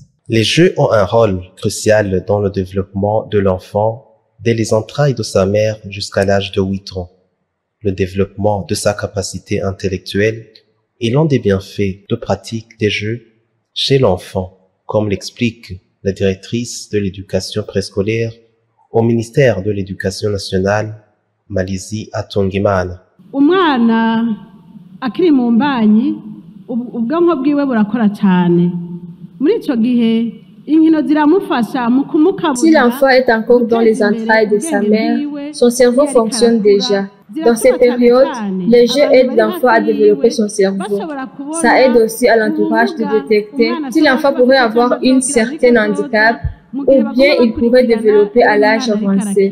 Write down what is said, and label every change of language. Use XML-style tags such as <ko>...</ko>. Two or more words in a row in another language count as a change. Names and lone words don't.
<fr>Les jeux ont un rôle crucial dans le développement de l'enfant dès les entrailles de sa mère jusqu'à l'âge de 8 ans. Le développement de sa capacité intellectuelle est l'un des bienfaits de pratique des jeux chez l'enfant, comme l'explique la directrice de l'éducation préscolaire au ministère de l'Éducation nationale, Malizi Atongimana.</fr> <rn>Umwana akiri mu mbanyi ubwonko bwiwe burakora cyane. Muri ico gihe inkino ziramufasha mu kumukabura.</rn> <fr>Si l'enfant est encore dans les entrailles de sa mère, son cerveau fonctionne déjà. Dans ces périodes, les jeux aident l'enfant à développer son cerveau. Ça aide aussi à l'entourage de détecter si l'enfant pourrait avoir un certain handicap ou bien il pourrait développer à l'âge avancé.</fr>